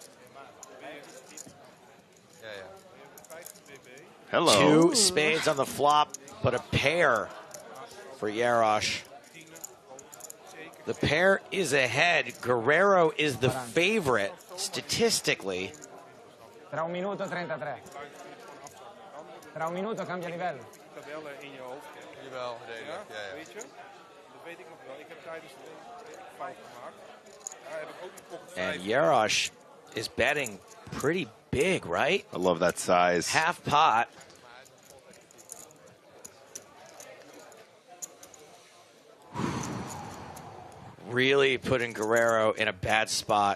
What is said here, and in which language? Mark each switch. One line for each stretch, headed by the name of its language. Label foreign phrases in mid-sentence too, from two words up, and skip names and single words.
English: Hello. 2 spades on the flop, but a pair for Yarosh. The pair is ahead. Guerrero is the favorite statistically.
Italian: Tra 1 minuto 33. Tra 1 minuto cambia livello.
Dutch: Tabellen in je hoofd kennen. Jawel, ja. Weet je? Dat weet ik nog wel. Ik heb tijdens de fout gemaakt. Daar heb ik ook die pocket 5.
English: And Yarosh is betting pretty big, right? I love that size. Half pot. Really putting Guerrero in a bad spot.